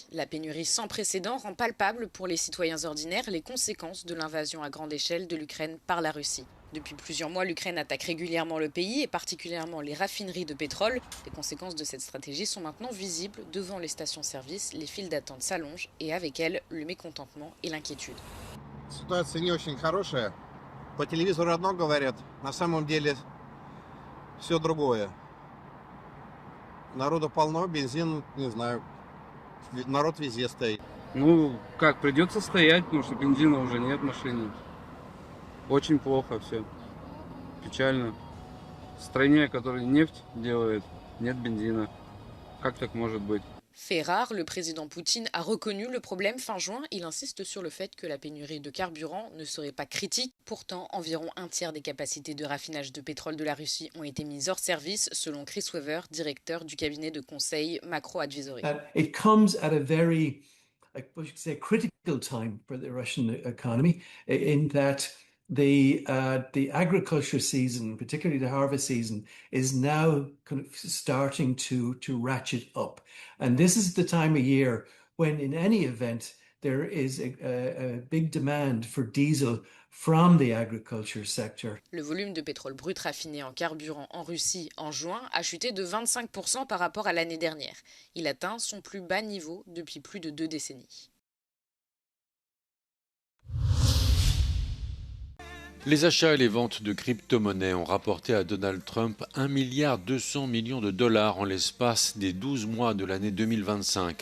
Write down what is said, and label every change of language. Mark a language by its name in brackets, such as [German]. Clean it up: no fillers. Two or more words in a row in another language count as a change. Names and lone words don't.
[French] La pénurie sans précédent rend palpable pour les citoyens ordinaires les conséquences de l'invasion à grande échelle de l'Ukraine par la Russie. Depuis plusieurs mois, l'Ukraine attaque régulièrement le pays et particulièrement les raffineries de pétrole. Les conséquences de cette stratégie sont maintenant visibles devant les stations-service. Les files d'attente s'allongent et avec elles, le mécontentement et l'inquiétude. [Russian] Ситуация не очень хорошая. По телевизору одно говорят, на самом деле все другое. Народу полно, бензин, не знаю, народ везде стоит. Ну, как, придется стоять, потому что бензина уже нет в машине. Очень плохо все. Печально. В стране, которая нефть делает, нет бензина. Как так может быть? [French] Fait rare, le président Poutine a reconnu le problème fin juin. Il insiste sur le fait que la pénurie de carburant ne serait pas critique. Pourtant, environ un tiers des capacités de raffinage de pétrole de la Russie ont été mises hors service, selon Chris Weaver, directeur du cabinet de conseil Macro Advisory. [English] It comes at a very, critical time for the Russian economy, in that the agriculture season, particularly the harvest season, is now kind of starting to ratchet up. And this is the time of year when, in any event, there is a big demand for diesel from the agriculture sector. [French] Le volume de pétrole brut raffiné en carburant en Russie en juin a chuté de 25% par rapport à l'année dernière. Il atteint son plus bas niveau depuis plus de 2 décennies. Les achats et les ventes de crypto-monnaies ont rapporté à Donald Trump 1,2 milliard de dollars en l'espace des 12 mois de l'année 2025.